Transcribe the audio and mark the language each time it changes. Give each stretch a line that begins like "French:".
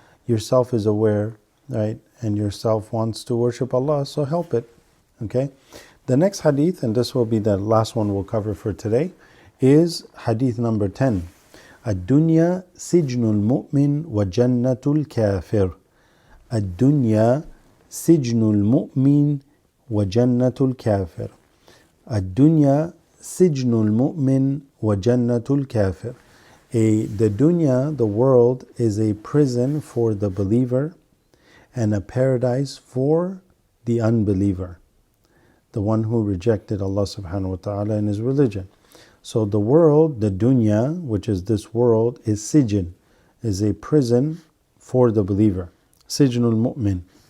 English: Yourself is aware, right? And yourself wants to worship Allah, so help it. Okay? The next hadith, and this will be the last one we'll cover for today, is hadith number 10.
Arabic: الدنيا سجن المؤمن وجنة الكافر. الدنيا سجن المؤمن وجنة الكافر. الدنيا سجن المؤمن وجنة الكافر.
English: The dunya, the world, is a prison for the believer and a paradise for the unbeliever, the one who rejected Allah subhanahu wa ta'ala and his religion. So the world, the dunya, which is this world, is sijin, is a prison for the believer, sijnul mu'min.